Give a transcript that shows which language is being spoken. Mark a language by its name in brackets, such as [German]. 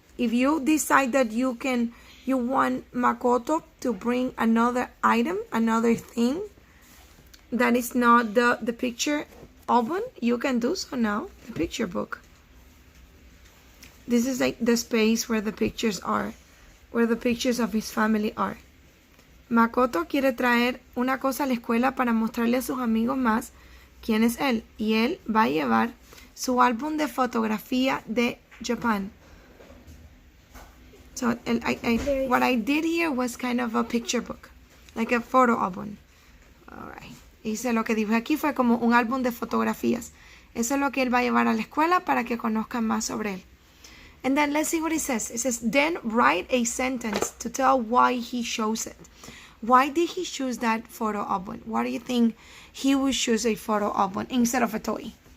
[English] If you decide that you want Makoto to bring another item, another thing that is not the picture oven, you can do so now. The picture book. This is like the space where the pictures are, where the pictures of his family are. [Spanish] Makoto quiere traer una cosa a la escuela para mostrarle a sus amigos más quién es él. Y él va a llevar su álbum de fotografía de Japan. [English] So what I did here was kind of a picture book, like a photo album. Alright. [Spanish] Hice lo que dibujé aquí fue como un álbum de fotografías. Eso es lo que él va a llevar a la escuela para que conozcan más sobre él. [English] And then let's see what it says. It says, then write a sentence to tell why he chose it. Why did he choose that photo album? Why do you think he would choose a photo album instead of a toy?